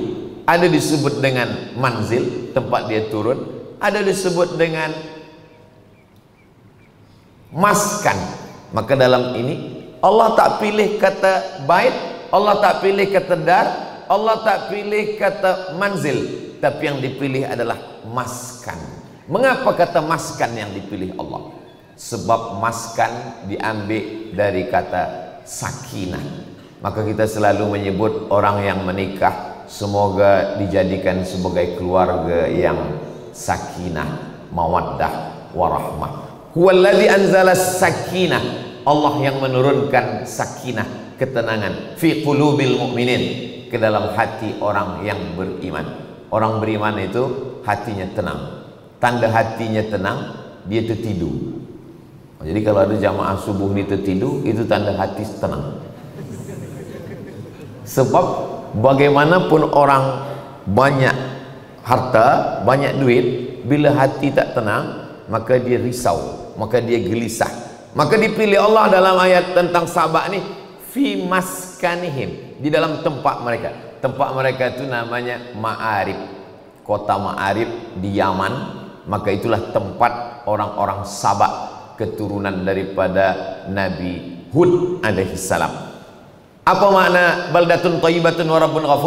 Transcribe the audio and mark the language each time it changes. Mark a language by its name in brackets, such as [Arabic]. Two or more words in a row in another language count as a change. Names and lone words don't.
[Malay] Ada disebut dengan manzil, tempat dia turun. Ada disebut dengan maskan. Maka dalam ini Allah tak pilih kata bait, Allah tak pilih kata dar, Allah tak pilih kata manzil, tapi yang dipilih adalah maskan. Mengapa kata maskan yang dipilih Allah? Sebab maskan diambil dari kata sakinah. Maka kita selalu menyebut orang yang menikah, semoga dijadikan sebagai keluarga yang [Arabic] sakinah, mawaddah, warahmah. Huwallazi anzala sakinah. [Malay] Allah yang menurunkan sakinah, ketenangan, [Arabic] fi qulubil mu'minin, [Malay] ke dalam hati orang yang beriman. Orang beriman itu hatinya tenang. Tanda hatinya tenang, dia tertidur. Jadi kalau ada jamaah subuh ni tertidur, itu tanda hati tenang. Sebab bagaimanapun orang banyak harta, banyak duit, bila hati tak tenang, maka dia risau, maka dia gelisah. Maka dipilih Allah dalam ayat tentang Sabah ni, [Arabic] fi maskanihim, [Malay] di dalam tempat mereka. Tempat mereka itu namanya Ma'arib, kota Ma'arib di Yaman. Maka itulah tempat orang-orang Sabah, keturunan daripada Nabi Hud [Arabic] alaihi salam. [Malay] Apa makna [Arabic] baldatun thayyibatun wa rabbun ghafur?